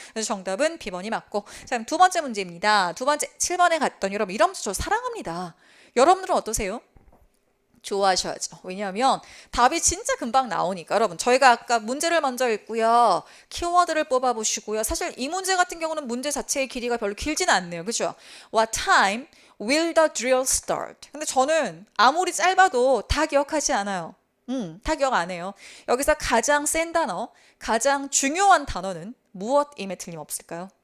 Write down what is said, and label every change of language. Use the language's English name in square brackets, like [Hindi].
[Korean] 그래서 정답은 B번이 맞고 자, 그럼 두 번째 문제입니다. 두 번째 7번에 갔던 여러분 이런 문제 저 사랑합니다. 여러분들은 어떠세요? 좋아하셔야죠. 왜냐하면 답이 진짜 금방 나오니까 여러분 저희가 아까 문제를 먼저 읽고요. 키워드를 뽑아보시고요. 사실 이 문제 같은 경우는 문제 자체의 길이가 별로 길지는 않네요. 그죠? [English] What time will the drill start? [Korean] 근데 저는 아무리 짧아도 다 기억하지 않아요. 다 기억 안 해요. 여기서 가장 센 단어, 가장 중요한 단어는 무엇임에 틀림없을까요?